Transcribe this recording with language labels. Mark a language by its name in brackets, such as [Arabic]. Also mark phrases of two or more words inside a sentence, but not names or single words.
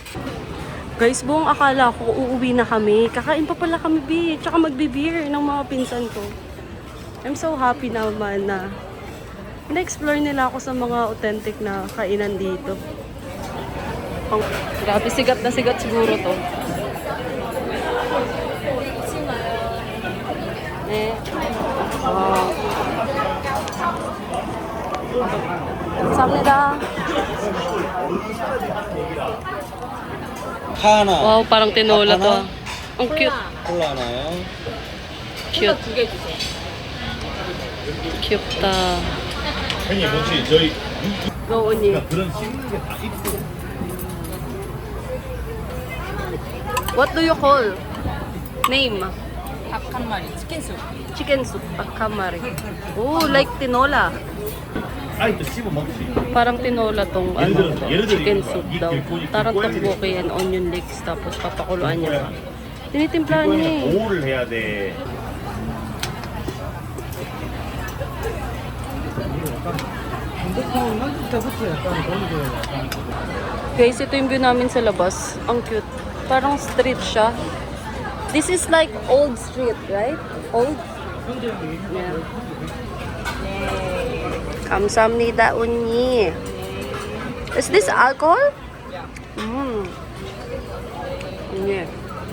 [Filipino] Guys, buong akala ko uuwi na kami. Kakain pa pala kami, B. Tsaka magbe-beer ng mga pinsan ko. [English] I'm so happy [Filipino] naman na na-explore nila ako sa mga authentic na kainan dito. Oh, grabe, sigat na sigat siguro to. [English] Wow. [Korean] 감사합니다. 하나. [Filipino] Wow, parang tinola to. Ang cute. [Korean] 콜라 하나요? [English] Cute. Cute ta. [Korean] 형님 혹시 저희 Go, 언니. 그런 씹는 게 다 있고 [English] What do you call? Name? [Korean] 닭 한 마리. 치킨 수. [English] Chicken soup. Pagkamari. Oh, like tinola. [Korean] 아이도 씹어 먹지. [Filipino] Parang tinola tong [Korean] 예를 들어 [English] chicken [Korean] 이거 [English] soup [Korean] 봐. [Filipino] daw. Tarang tteokbokki [English] and onion leeks [Filipino] tapos papakuluan niya pa. Tinitimplahan niya eh. [Korean] 보호를 해야 돼. [Filipino] Guys, ito yung view namin sa labas. Ang cute. Parang street siya. [English] This is like old street, right? Old? Yeah. [Korean] 감사합니다, 언니. [English] Is this alcohol? Yeah. Yeah.